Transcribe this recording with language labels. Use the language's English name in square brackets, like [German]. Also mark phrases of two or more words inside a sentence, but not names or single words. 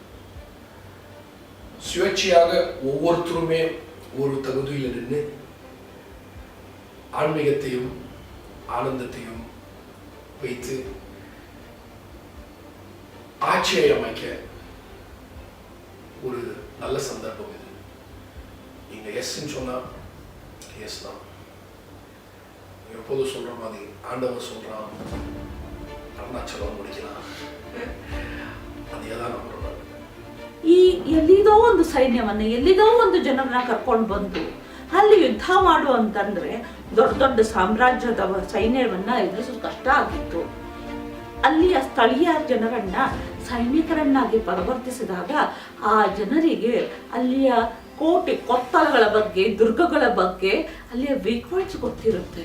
[Tamil] சுயேட்சையாக ஒவ்வொருத்தருமே ஒரு தகுதியில் நின்று ஆன்மீகத்தையும் ஆனந்தத்தையும் வைத்து ஆட்சியை அமைக்க ஒரு நல்ல சந்தர்ப்பம் இது. நீங்க எஸ்ன்னு சொன்னா எஸ் தான். எப்போதும் சொல்ற மாதிரி ஆண்டவர் சொல்றான், அருணாச்சலம் முடிக்கலாம், [Kannada] ಅದೇ ನಮ್ಮ ಈ ಎಲ್ಲಿದೋ ಒಂದು ಸೈನ್ಯವನ್ನ, ಎಲ್ಲಿದೋ ಒಂದು ಜನರನ್ನ ಕರ್ಕೊಂಡು ಬಂದು ಅಲ್ಲಿ ಯುದ್ಧ ಮಾಡು ಅಂತಂದ್ರೆ ದೊಡ್ಡ ದೊಡ್ಡ ಸಾಮ್ರಾಜ್ಯದ ಸೈನ್ಯವನ್ನ ಎದುರಿಸೋದು ಕಷ್ಟ ಆಗಿತ್ತು. ಅಲ್ಲಿಯ ಸ್ಥಳೀಯ ಜನರನ್ನ ಸೈನಿಕರನ್ನಾಗಿ ಪರಿವರ್ತಿಸಿದಾಗ ಆ ಜನರಿಗೆ ಅಲ್ಲಿಯ ಕೋಟೆ ಕೊತ್ತಲಗಳ ಬಗ್ಗೆ, ದುರ್ಗಗಳ ಬಗ್ಗೆ, ಅಲ್ಲಿಯ [English] weak points [Kannada] ಗೊತ್ತಿರುತ್ತೆ.